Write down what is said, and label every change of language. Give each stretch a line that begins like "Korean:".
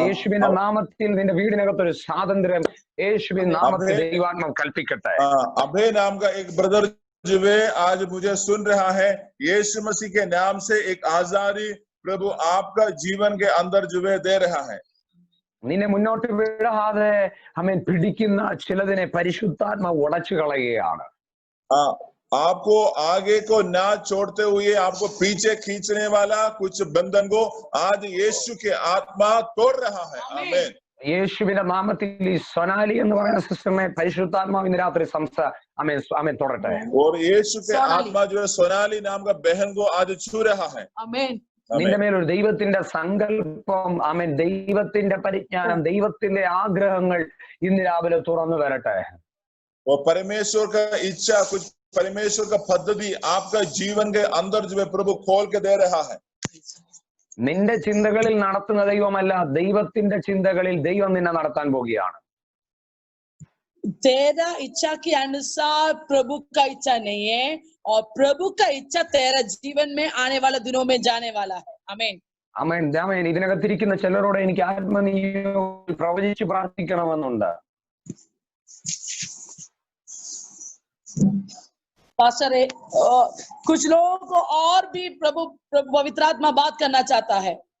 Malayalam: യേശുവിന്റെ നാമത്തിൽ നിന്റെ വീടിനകത്ത് ഒരു സ്വാതന്ത്ര്യം യേശുവിന്റെ നാമത്തിൽ ദൈവാത്മാവ് കൽപ്പിക്കട്ടെ.
Hindi: अभय नाम का एक ब्रदर जो है आज मुझे सुन रहा है. यीशु मसीह के नाम से एक आजादी प्रभु आपका जीवन के अंदर जो है दे रहा है.
Malayalam: നിന്നെ മുന്നോട്ട് വിടാതെ ആമേൻ പിടിക്കുന്ന ചിലതിനെ പരിശുദ്ധാത്മാവ് ഉടച്ചു കളയുകയാണ്.
Hindi: आपको आगे को ना छोड़ते हुए आपको पीछे खींचने वाला कुछ बंधन को आज यीशु के आत्मा तोड़ रहा है. आमीन.
Malayalam: യേശുവിന്റെ നാമത്തിൽ ഈ സൊനാലി എന്ന് പറയുന്ന സിസ്റ്ററിനെ പരിശുദ്ധാത്മാവ് ഇന്ന് രാത്രി ആമേൻ തൊടട്ടെ.
Hindi: और यीशु के आत्मा जो है सोनाली नाम का बहन को आज छू रहा है. आमीन.
Malayalam: നിന്റെ മേലൊരു ദൈവത്തിന്റെ സങ്കല്പം ആമേൻ ദൈവത്തിന്റെ പരിജ്ഞാനം ദൈവത്തിന്റെ ആഗ്രഹങ്ങൾ ഇന്ന് രാവിലെ തുറന്നു വരട്ടെ.
Hindi: और परमेश्वर का इच्छा कुछ परमेश्वर का पद्धति आपका जीवन के अंदर जो है प्रभु खोल के दे रहा है.
Malayalam: നിന്റെ ചിന്തകളിൽ നടത്തുന്ന ദൈവമല്ല, ദൈവത്തിന്റെ ചിന്തകളിൽ ദൈവം നിന്നെ നടത്താൻ പോകുകയാണ്.
Hindi: तेरा इच्छा के अनुसार प्रभु का इच्छा नहीं है और प्रभु का इच्छा तेरा जीवन में आने वाले दिनों में जाने वाला है. आमीन.
Malayalam: ആമേൻ. ആമേൻ. ഇതിനകത്തിരിക്കുന്ന ചിലരോട് എനിക്ക് ആത്മനിയോഗം പ്രവചിച്ച് പ്രാർത്ഥിക്കണമെന്നുണ്ട്.
Hindi: पास्टर कुछ लोगों को और भी प्रभु पवित्र आत्मा बात करना चाहता है.